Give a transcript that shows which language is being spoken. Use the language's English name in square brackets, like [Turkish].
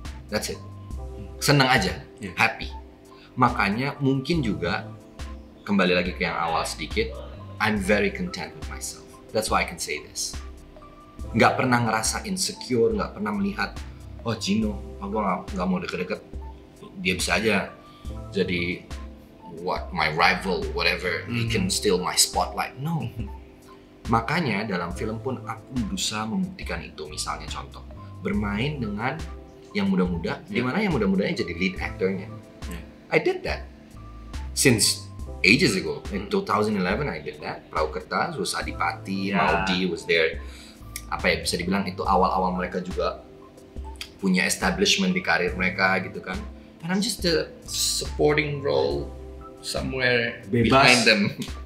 [English] That's it. [Indonesian] Senang aja, happy. Makanya mungkin juga, kembali lagi ke yang awal sedikit, [English] I'm very content with myself. That's why I can say this. [Indonesian] Nggak pernah ngerasa insecure, nggak pernah melihat, oh Gino, gue nggak mau deket-deket dia bisa aja jadi [English] my rival, whatever. He can steal my spotlight. No. [Indonesian] Makanya dalam film pun aku berusaha membuktikan itu. Misalnya contoh, bermain dengan yang muda-muda, di mana yang muda-mudanya jadi lead actornya. [English] I did that since ages ago. In 2011 I did that. [Indonesian] Perahu Kertas, was Adipati, Maudi was there. Apa ya, bisa dibilang itu awal-awal mereka juga punya establishment di karir mereka gitu kan. [English] And I'm just a supporting role somewhere behind them.